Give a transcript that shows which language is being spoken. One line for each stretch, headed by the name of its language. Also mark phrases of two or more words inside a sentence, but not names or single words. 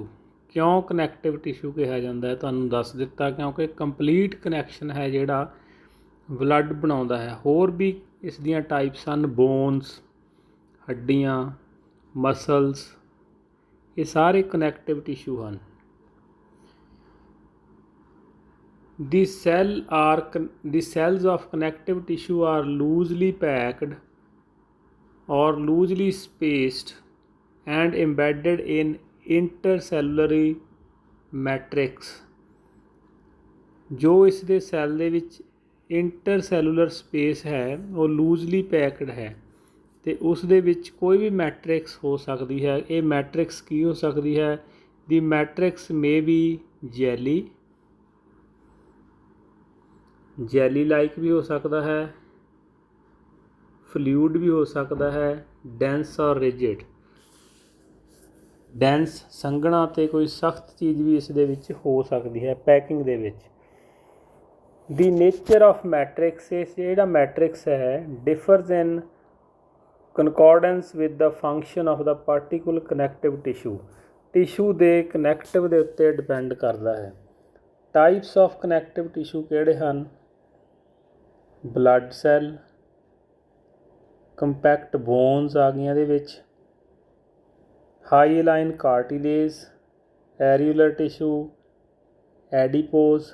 Punjabi: ਕਿਉਂ
English: connective tissue
Punjabi: ਕਿਹਾ ਜਾਂਦਾ ਹੈ? ਤੁਹਾਨੂੰ ਦੱਸ ਦਿੱਤਾ, ਕਿਉਂਕਿ
English: complete connection
Punjabi: ਹੈ ਜਿਹੜਾ ਬਲੱਡ ਬਣਾਉਂਦਾ ਹੈ. ਹੋਰ ਵੀ ਇਸ ਦੀਆਂ ਟਾਈਪਸ ਹਨ, ਬੋਨਸ, ਹੱਡੀਆਂ, ਮਸਲਸ, ਇਹ ਸਾਰੇ
English: connective tissue
Punjabi: ਹਨ.
English: The cells of connective tissue are loosely packed or loosely spaced and embedded in intercellular matrix.
Punjabi: ਜੋ ਇਸ ਦੇ ਸੈੱਲ ਦੇ ਵਿੱਚ
English: intercellular space
Punjabi: ਹੈ ਉਹ
English: loosely packed
Punjabi: ਹੈ ਅਤੇ ਉਸ ਦੇ ਵਿੱਚ ਕੋਈ ਵੀ ਮੈਟਰਿਕਸ ਹੋ ਸਕਦੀ ਹੈ. ਇਹ ਮੈਟਰਿਕਸ ਕੀ ਹੋ ਸਕਦੀ ਹੈ?
English: the matrix may be jelly like
Punjabi: ਵੀ ਹੋ ਸਕਦਾ ਹੈ,
English: ਫਲੂਇਡ
Punjabi: ਵੀ ਹੋ ਸਕਦਾ ਹੈ,
English: dense or rigid.
Punjabi: ਡੈਂਸ ਸੰਘਣਾ ਅਤੇ ਕੋਈ ਸਖਤ ਚੀਜ਼ ਵੀ ਇਸ ਦੇ ਵਿੱਚ ਹੋ ਸਕਦੀ ਹੈ ਪੈਕਿੰਗ ਦੇ ਵਿੱਚ.
English: the nature of matrix,
Punjabi: ਇਹ ਜਿਹੜਾ ਮੈਟਰਿਕਸ ਹੈ
English: differs in concordance with the function of the particular connective tissue.
Punjabi: ਟਿਸ਼ੂ ਦੇ ਕਨੈਕਟਿਵ ਦੇ ਉੱਤੇ ਡਿਪੈਂਡ ਕਰਦਾ ਹੈ।
English: types of connective tissue
Punjabi: ਕਿਹੜੇ ਹਨ?
English: blood cell, compact bones
Punjabi: ਆ ਗਈਆਂ ਇਹਦੇ ਵਿੱਚ,
English: hyaline cartilage, areolar tissue, adipose.